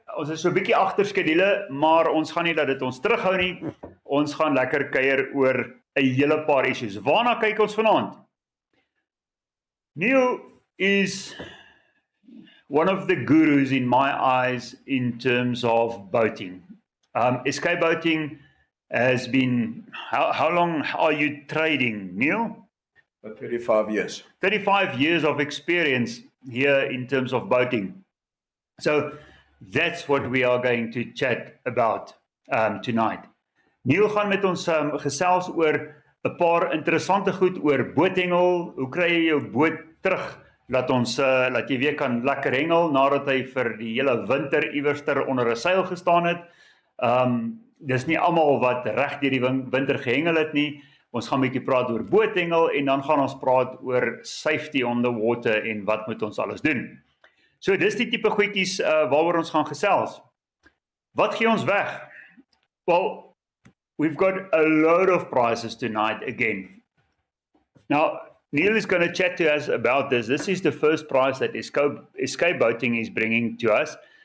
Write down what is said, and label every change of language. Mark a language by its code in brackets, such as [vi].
[af] Ons is so 'n bietjie agter skedule, maar ons gaan nie dat dit ons terughou nie. Ons gaan lekker kuier oor 'n hele paar issues. Waarna kyk ons vanaand? [en] Neil is one of the gurus in my eyes in terms of boating. Escape boating has been, how long are you trading, Neil? 35 years. 35 years of experience here in terms of boating. So that's what we are going to chat about tonight. [af] Neil gaan met ons gesels oor 'n paar interessante goed oor boothengel. Hoe kry jy jou boot terug? Laat jy weer kan lekker hengel nadat hy vir die hele winter iewerster onder 'n seil gestaan het. Dis nie almal wat reg deur die winter gehengel het nie. Ons gaan 'n bietjie praat oor boothengel en dan gaan ons praat oor safety on the water en wat moet ons alles doen. So dis die tipe goedjies waaroor ons gaan gesels. Wat gee ons weg? [en] Well, we've got a load of prizes tonight again. Now, Neil is going to chat to us about this. This is the first prize that Escape Boating is bringing to us.